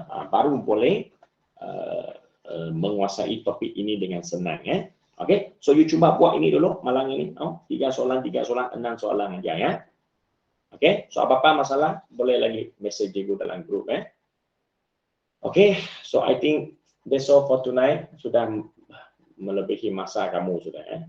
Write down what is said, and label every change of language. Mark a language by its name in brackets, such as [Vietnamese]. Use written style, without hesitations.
[Malay] Baru boleh menguasai topik ini dengan senang. Okey, so you cuba buat ini dulu malam ini. 3 soalan, 6 soalan aja ya. Okey, so apa-apa masalah boleh lagi message cikgu dalam grup. [English] Okey, so I think that's all for tonight. [Malay] Sudah melebihi masa kamu sudah.